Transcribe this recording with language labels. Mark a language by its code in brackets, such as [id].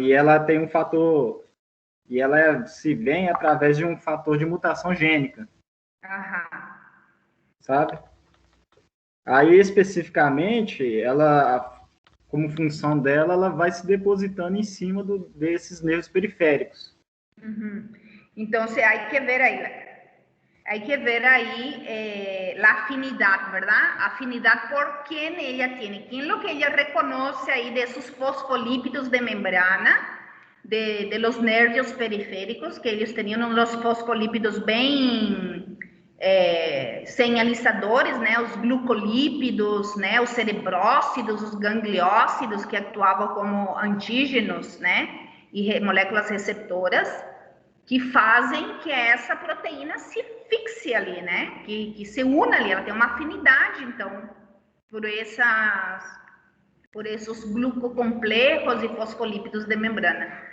[pt] E ela tem um fator, e ela se vem através de um fator de mutação gênica. Sabe? Aí, especificamente, ela, como função dela, ela vai se depositando em cima desses nervos periféricos. [es] Então, hay que ver ahí la afinidad, ¿verdad? Afinidad por quién ella tiene, quién lo que ella reconoce ahí de esos fosfolípidos de membrana, de los nervios periféricos, que ellos tenían unos fosfolípidos bem señalizadores, né? [pt] Os glucolípidos, né? Os cerebrócidos, os gangliócidos, que atuavam como antígenos, né? E moléculas receptoras, que fazem que essa proteína se fixe ali, né? Que se una ali, ela tem uma afinidade, então, por esses glucocomplexos e fosfolípidos de membrana.